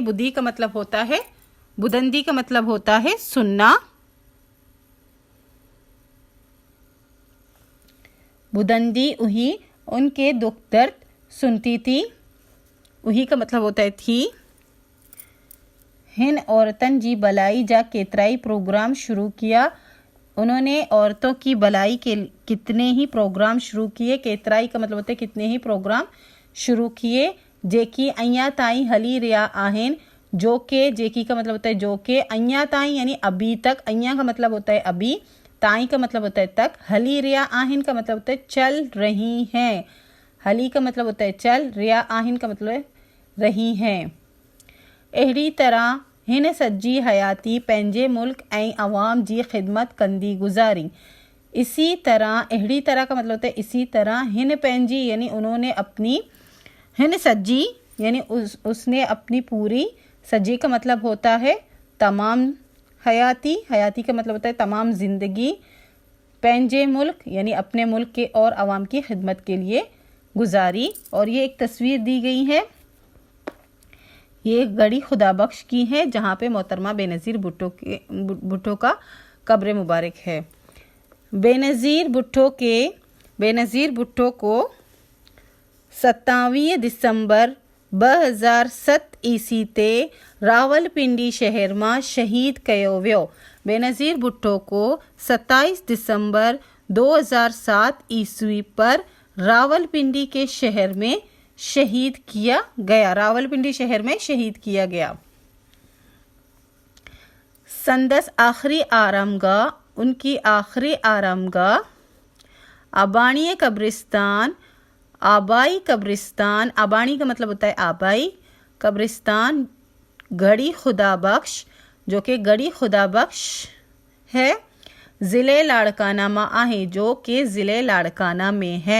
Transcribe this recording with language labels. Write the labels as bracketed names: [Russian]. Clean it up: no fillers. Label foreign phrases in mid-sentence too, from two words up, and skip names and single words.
[Hindi] बुद्धि का मतलब होता है, बुदंदी का मतलब होता है सुनना। [Sindhi] बुदंदी उही [Hindi] उनके दुख दर्द सुनती थी। उही का मतलब होता है थी। [Sindhi] हिन औरतन जी भलाई जा केतराई प्रोग्राम शुरू किया। [Hindi] उन्होंने औरतों की भलाई के कितने ही प्रोग्राम शुरू किए। केतराई का मतलब होता है कितने ही प्रोग्राम शुरू किए, [Sindhi] जेकी अञा ताईं हली रहा आहिन। [Hindi] जो के, जेकी का मतलब होता है जो के, [Sindhi] अञा ताईं [Hindi] यानी अभी तक। अञा का मतलब होता है अभी, ताईं का मतलब होता है तक, [Sindhi] हली रहा आहिन [Hindi] का मतलब होता है चल रही हैं। हली का मतलब होता है चल, [Sindhi] रिया आहिन [Hindi] का मतलब है रही हैं। [Sindhi] अहिड़ी तरह हिन सजी हयाती पंहिंजे मुल्क ऐं अवाम जी ख़िदमत कंदी गुज़ारी। [Hindi] इसी तरह, [Sindhi] अहिड़ी तरह [Hindi] का मतलब होता है इसी तरह। [Sindhi] हिन पंहिंजी [Hindi] यानी उन्होंने अपनी, [Sindhi] हिन सजी [Hindi] यानी उसने अपनी पूरी, सजी का मतलब होता है तमाम, हयाती, हयाती का मतलब होता है तमाम ज़िंदगी, [Sindhi] पंहिंजे मुल्क [Hindi] यानी अपने मुल्क के और अवाम की खिदमत के लिए गुजारी। और ये एक तस्वीर दी गई है, ये गढ़ी खुदा बख्श की है, जहाँ पे मोहतरमा बेनज़ीर भुट्टो का कब्र मुबारक है। [Sindhi] बेनज़ीर भुट्टो को 27 दिसंबर 2007 ईस्वी ते रावलपिंडी शहर में शहीद कयो वियो। [Hindi] बेनज़ीर भुट्टो को 27 दिसंबर 2007 ईस्वी पर रावलपिंडी के शहर में शहीद किया गया। रावलपिंडी शहर में शहीद किया गया। [Sindhi] संदस आखिरी आरामगाह, [Hindi] उनकी आखिरी आरामगाह [Sindhi] आबाणी कब्रिस्तान, [Hindi] आबाई कब्रिस्तान, आबाणी का मतलब होता है आबाई कब्रिस्तान, गढ़ी खुदा बख्श, जो कि गढ़ी खुदा बख्श है, [Sindhi] ज़िले लाड़काना में आहे, [Hindi] जो कि ज़िले लाड़काना में है।